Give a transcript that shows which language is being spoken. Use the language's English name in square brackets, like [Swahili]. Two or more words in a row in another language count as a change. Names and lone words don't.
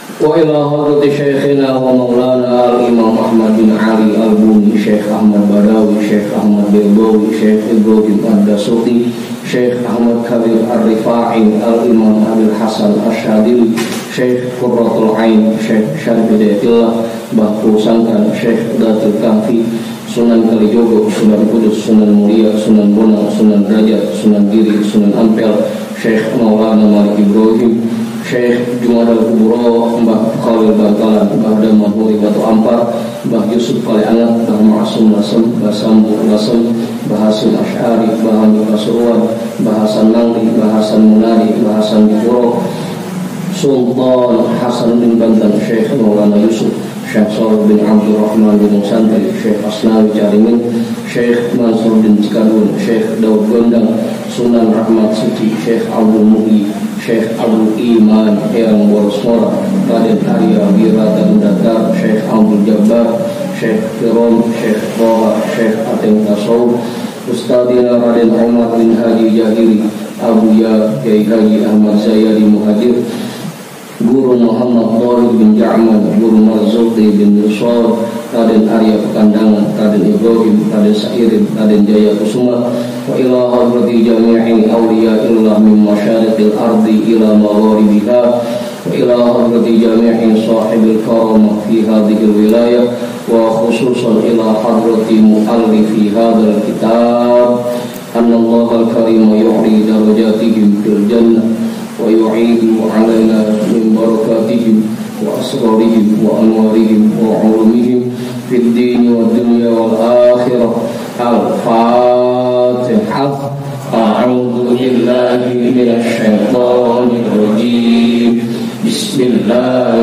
[Arabic] وإلى حضرة شيخنا ومولانا الإمام أحمد بن علي البوني شيخ أحمد بداوي شيخ أحمد بيضاوي شيخ إبراهيم الدسوقي شيخ أحمد كبير الرفاعي الإمام أبي الحسن الشاذلي شيخ قرة العين شيخ شرف هداية الله Bahu Sangkan Syekh Datul Kahfi Sunan Kalijogo Sunan Kudus Sunan Mulia Sunan Bonang Sunan Derajat Sunan Giri Sunan Ampel Syekh Maulana Malik Ibrahim Syekh Jumadal Kuburo Mbah Khalil Bantalan Mbah Daman Huri Batu Ampar Mbah Yusuf Kali Anak Mbah Ma'asum Lasem Mbah Sambu Lasem Mbah Hasim Asy'ari Mbah Hamid Pasuruan Mbah Hasan Mangli Mbah Hasan Munari Mbah Hasan Dipuro Sultan Hasan bin Bantan Syekh Maulana Yusuf Syekh Salih bin Abdul Rahman bin Santri Syekh Asnawi Carimin Syekh Mansur bin Cikadun Syekh Daud Gondang Sunan Rahmat Suci Syekh Abdul Muhi Syekh Abdul Iman Eyang Boros Mora Raden Arya Wirata Dakar Syekh Abdul Jabbar Syekh Firom Syekh Toha Syekh Ateng Tasawuf Ustadina Raden Umar bin Haji Jahiri Abu Ya Kiai Haji Ahmad Zayadi Muhajir Guru Muhammad Tariq bin Ja'man Guru Marzuki bin Nusor Raden Arya Pekandangan Raden Ibrahim Raden Sairin Raden Jaya Kusuma وإلى حضرة جميع أولياء الله من مشارق الأرض إلى مغاربها وإلى حضرة جميع صاحب الكرامة في هذه الولاية وخصوصا إلى حضرة مؤلف هذا الكتاب أن الله الكريم يعلي درجاتهم في الجنة ويعيد علينا من بركاتهم وأسرارهم وأنوارهم وعلومهم في الدين والدنيا والآخرة الفاتحة أعوذ بالله من الشيطان الرجيم بسم الله